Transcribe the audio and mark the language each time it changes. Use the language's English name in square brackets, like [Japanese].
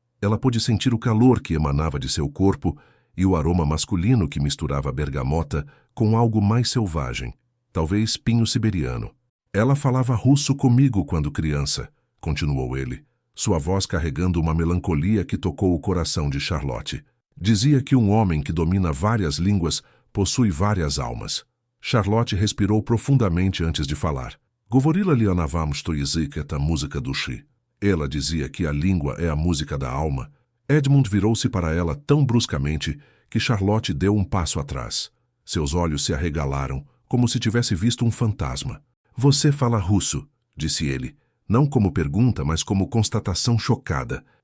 [Portuguese] Ela pôde sentir o calor que emanava de seu corpo e o aroma masculino que misturava bergamota com algo mais selvagem, talvez pinho siberiano. "Ela falava russo comigo quando criança", continuou ele, sua voz carregando uma melancolia que tocou o coração de Charlotte. "Dizia que um homem que domina várias línguas possui várias almas." Charlotte respirou profundamente antes de falar. [Russian] "Говорила ли она вам, что язык — это música души?" [Portuguese] Ela dizia que a língua é a música da alma. Edmund virou-se para ela tão bruscamente que Charlotte deu um passo atrás. Seus olhos se arregalaram, como se tivesse visto um fantasma. "Você fala russo", disse ele, não como pergunta, mas como constatação chocada.